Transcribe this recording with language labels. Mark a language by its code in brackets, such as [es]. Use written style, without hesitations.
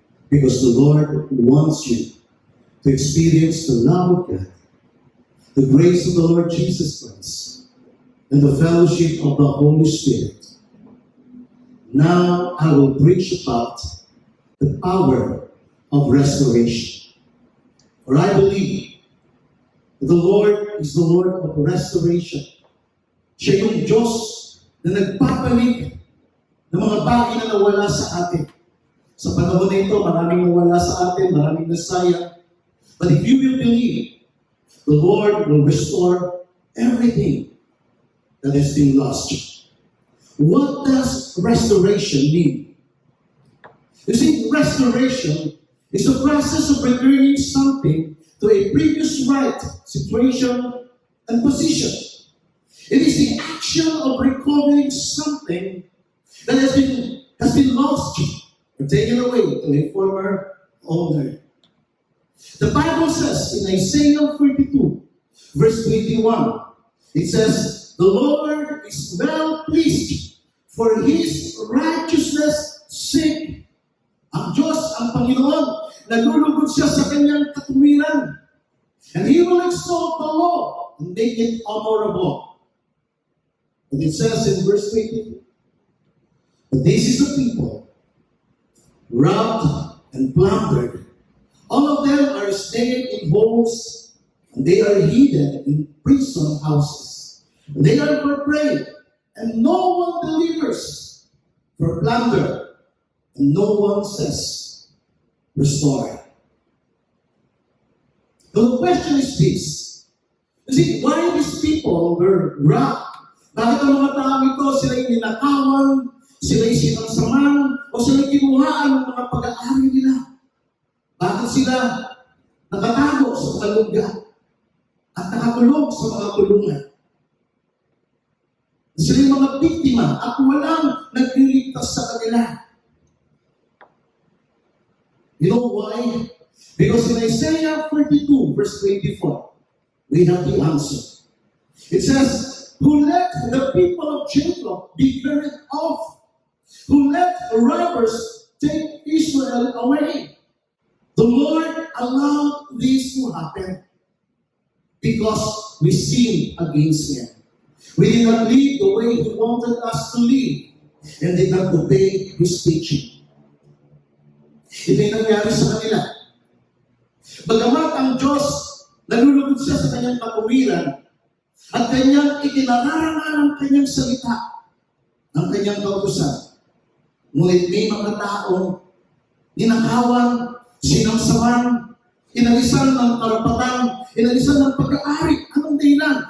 [en] Because the Lord wants you to experience the love of God, the grace of the Lord Jesus Christ, and the fellowship of the Holy Spirit. Now I will preach about the power of restoration. For I believe that the Lord is the Lord of restoration. [tl] Siya yung Diyos na nagpapalit ng mga bagay na nawala sa atin. Sa panahon na ito, maraming nawala sa atin, maraming nasayang. [en] But if you will believe, the Lord will restore everything that has been lost. What does restoration mean? You see, restoration is a process of returning something to a previous right, situation, and position. It is the action of recovering something that has been lost or taken away to a former owner. The Bible says in Isaiah 42, verse 21, it says, "The Lord is well pleased for His righteousness' sake." [tl] Ang Diyos, ang Panginoon, nalulugod siya sa kanyang katuwiran. [en] And He will exalt the law and make it honorable. And it says in verse 22, "But this is the people, robbed and plundered. All of them are staying in holes, and they are hidden in prison houses. They are for prey, and no one delivers, for plunder, and no one says, restore." The question is this. You see, why these people were robbed? [tl] Bakit ang mga tao ito, sila'y ninakawan, sila'y sinangsaman, o sila'y kinuhaan ng mga pag-aari nila? Bakit sila nakatago sa mga lugar at nakakulong sa mga kulungan? Sila'y mga biktima at walang nagliligtas sa kanila. [en] You know why? Because in Isaiah 42, verse 24, we have the answer. It says, "Who let the people of Jacob be carried off? Who let robbers take Israel away?" The Lord allowed this to happen because we sinned against Him. We did not live the way He wanted us to live and did not obey His teaching. [tl] Ito yung nangyari sa kanila. Bagamat ang Diyos, nalulugod siya sa kanyang katuwiran at kanyang itinararangan ang kanyang salita, ang kanyang kautusan. Ngunit may mga taong ninakawan, sinangsaman, inalisan ng karapatan, inalisan ng pag-aari. Anong dahilan?